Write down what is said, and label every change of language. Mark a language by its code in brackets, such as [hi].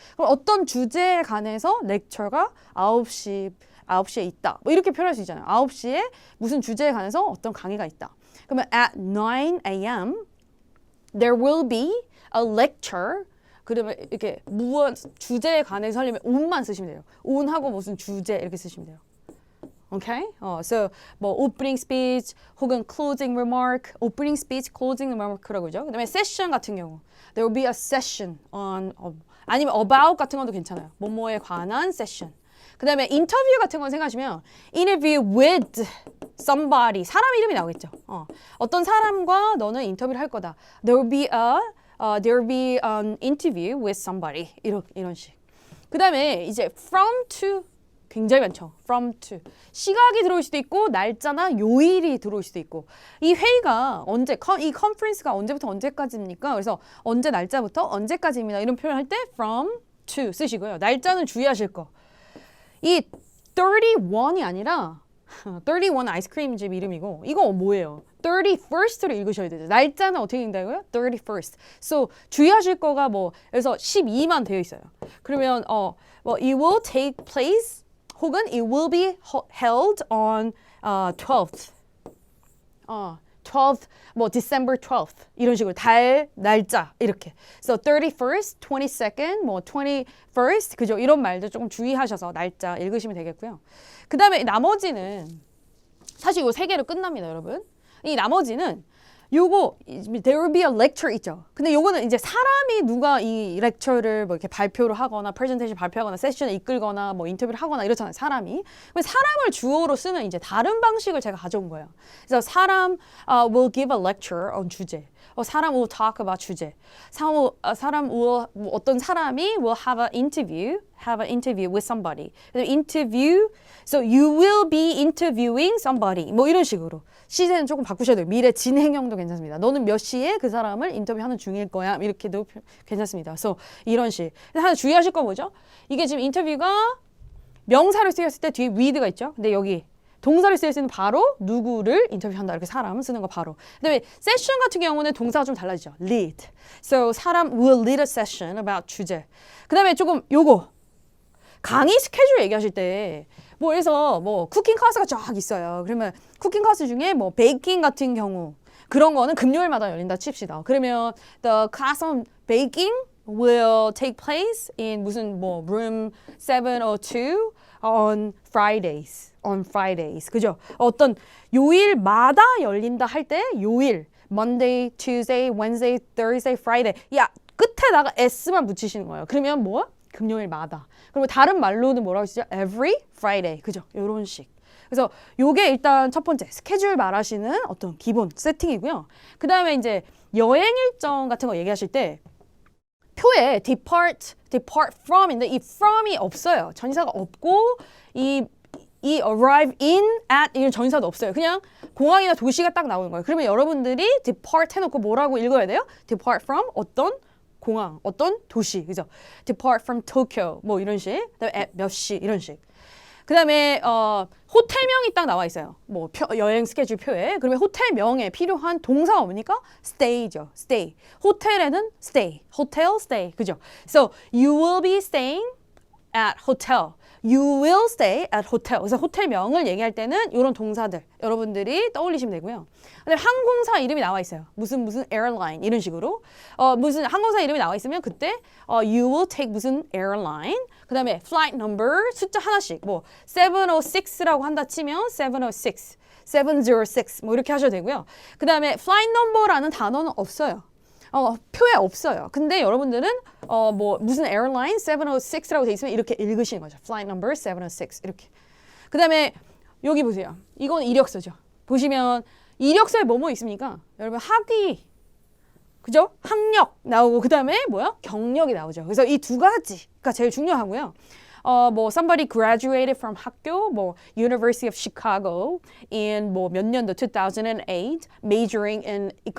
[ko] 그럼 어떤 주제에 관해서 렉처가 9시에 있다. 뭐 이렇게 표현할 수 있잖아요. 9시에 무슨 주제에 관해서 어떤 강의가 있다. [en] 그러면 at 9 a.m. there will be a lecture. [ko] 그러면 이렇게 무엇 주제에 관해서 하려면 on만 쓰시면 돼요. on하고 무슨 주제 이렇게 쓰시면 돼요. [en] Okay? So 뭐 opening speech 혹은 closing remark, opening speech, closing remark라고 그러죠. 그다음에 session 같은 경우 there will be a session on 아니면 about [ko] 같은 것도 괜찮아요. 뭐뭐에 관한 session. 그다음에 인터뷰 같은 건 생각하시면 interview with somebody 사람 이름이 나오겠죠. 어떤 사람과 너는 인터뷰를 할 거다. [en] There will be an interview with somebody 이런 식. [ko] 그다음에 이제 from to 굉장히 많죠. [en] from to. [ko] 시각이 들어올 수도 있고 날짜나 요일이 들어올 수도 있고 이 회의가 이 컨퍼런스가 언제부터 언제까지입니까? 그래서 언제 날짜부터 언제까지입니다. 이런 표현할 때 from to 쓰시고요. 날짜는 주의하실 거. 이 31이 아니라 31 아이스크림집 이름이고 이거 뭐예요? 31st로 읽으셔야 되죠. 날짜는 어떻게 읽는다고요? [en] 31st. [ko] So 주의하실 거가 뭐 그래서 12만 되어 있어요. [en] 그러면 it will take place 혹은 it will be held on 12th. [ko] 12th, 뭐 December 12th 이런 식으로 날짜 이렇게. [en] So 31st, 22nd, 뭐 21st 그죠? [ko] 이런 말도 조금 주의하셔서 날짜 읽으시면 되겠고요. 그 다음에 나머지는 사실 이거 세 개로 끝납니다, 여러분. [en] 이 나머지는 요거 there will be a lecture 있죠. [ko] 근데 요거는 이제 사람이 누가 이 lecture를 뭐 이렇게 발표를 하거나 presentation 발표하거나 세션을 이끌거나 뭐 인터뷰를 하거나 이렇잖아요. 사람이. 사람을 주어로 쓰는 이제 다른 방식을 제가 가져온 거예요. [en] 그래서 사람 will give a lecture on 주제. 사람 will talk about 주제. 사람 will 어떤 사람이 will have an interview with somebody. interview so you will be interviewing somebody. [ko] 뭐 이런 식으로. 시제는 조금 바꾸셔야 돼요. 미래 진행형도 괜찮습니다. 너는 몇 시에 그 사람을 인터뷰하는 중일 거야. 이렇게도 괜찮습니다. 그래서 이런 식. 하나 주의하실 거 뭐죠? 이게 지금 인터뷰가 명사를 쓰였을 때 뒤에 with가 있죠. 근데 여기 동사를 쓰였을 때는 바로 누구를 인터뷰한다. 이렇게 사람 쓰는 거 바로. 그다음에 세션 같은 경우는 동사가 좀 달라지죠. [en] lead. So 사람 will lead a session about 주제. [ko] 그다음에 조금 요거 강의 스케줄 얘기하실 때 뭐 그래서 뭐 쿠킹 클래스가 쫙 있어요. 그러면 쿠킹 클래스 중에 뭐 베이킹 같은 경우 그런 거는 금요일마다 열린다 칩시다. [en] 그러면 the class on baking will take place in 무슨 뭐 room 702 on Fridays. [ko] 그죠? 어떤 요일마다 열린다 할 때 요일 Monday, Tuesday, Wednesday, Thursday, Friday 야 끝에다가 s만 붙이시는 거예요. 그러면 뭐? 금요일마다. 그리고 다른 말로는 뭐라고 쓰죠? [en] Every Friday. 그죠? [ko] 요런 식. 그래서 요게 일단 첫 번째 스케줄 말하시는 어떤 기본 세팅이고요. 그 다음에 이제 여행 일정 같은 거 얘기하실 때 표에 depart from인데 이 from이 없어요. 전치사가 없고 이 arrive in, at 이런 전치사도 없어요. 그냥 공항이나 도시가 딱 나오는 거예요. 그러면 여러분들이 depart 해놓고 뭐라고 읽어야 돼요? depart from 어떤 공항, 어떤 도시, 그죠? [en] Depart from Tokyo, [ko] 뭐 이런 식. 그다음에 at 몇 시 이런 식. 그다음에 호텔명이 딱 나와 있어요. 뭐 여행 스케줄 표에. 그러면 호텔명에 필요한 동사가 뭡니까? [en] stay죠. stay. 호텔에는 stay. hotel stay. 그죠? So you will be staying at hotel. You will stay at hotel. [ko] 그래서 호텔명을 얘기할 때는 이런 동사들 여러분들이 떠올리시면 되고요. 근데 항공사 이름이 나와 있어요. 무슨 airline 이런 식으로. 무슨 항공사 이름이 나와 있으면 그때 you will take 무슨 airline. 그다음에 flight number 숫자 하나씩. 뭐 706라고 한다 치면 706, 706 뭐 이렇게 하셔도 되고요. 그다음에 flight number라는 단어는 없어요. 표에 없어요. 근데 여러분들은 뭐 무슨 airline 706라고 돼 있으면 이렇게 읽으시는 거죠. [en] flight number 706 이렇게. [ko] 그다음에 여기 보세요. 이건 이력서죠. 보시면 이력서에 뭐뭐 있습니까? 여러분 학위, 그죠? 학력 나오고 그다음에 뭐야? 경력이 나오죠. 그래서 이 두 가지가 제일 중요하고요. [en] 뭐 somebody graduated from 학교, 뭐 University of Chicago in 뭐 몇 년도 2008, majoring in